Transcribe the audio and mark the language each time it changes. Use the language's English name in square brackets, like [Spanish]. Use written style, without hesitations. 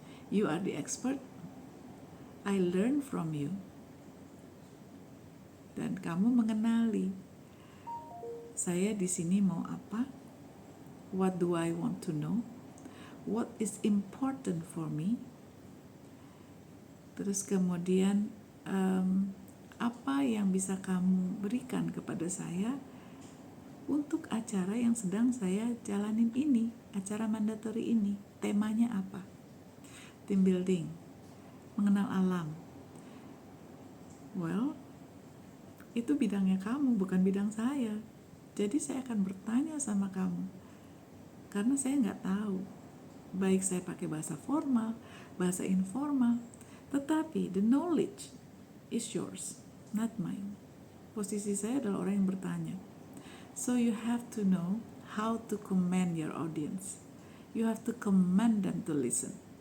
[English] You are the expert, I learn from you, [Indonesian] dan kamu mengenali saya di sini mau apa, [English] what do I want to know, what is important for me. [Indonesian] Terus kemudian apa yang bisa kamu berikan kepada saya untuk acara yang sedang saya jalanin ini, acara mandatory ini. Temanya apa? Team building, mengenal alam. Well, itu bidangnya kamu, bukan bidang saya. Jadi saya akan bertanya sama kamu, karena saya nggak tahu. Baik saya pakai bahasa formal, bahasa informal, tetapi [English] the knowledge is yours, not mine. [Indonesian] Posisi saya adalah orang yang bertanya. [English] So you have to know how to command your audience. You have to command them to listen.